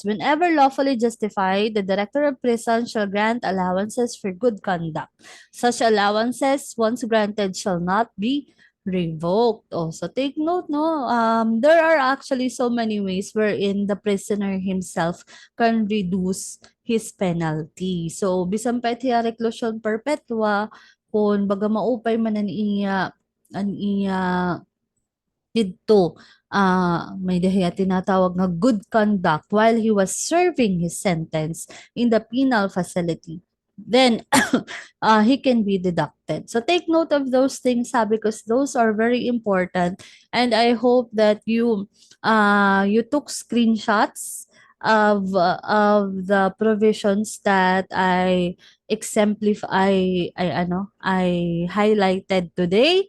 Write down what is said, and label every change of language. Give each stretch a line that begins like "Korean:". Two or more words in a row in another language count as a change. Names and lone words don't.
English: Whenever lawfully justified, the director of prison shall grant allowances for good conduct. Such allowances, once granted, shall not be revoked. Also, take note, no? There are actually so many ways wherein the prisoner himself can reduce his penalty. So,
Waray: bisan pa itiya reclusion perpetua, kung baga maupay man an iya didto may dahiya tinatawag nga
English: good conduct while he was serving his sentence in the penal facility,
Waray: then he can be deducted.
English: So take note of those things because those are very important, and I hope that you took screenshots of the provisions that I highlighted today.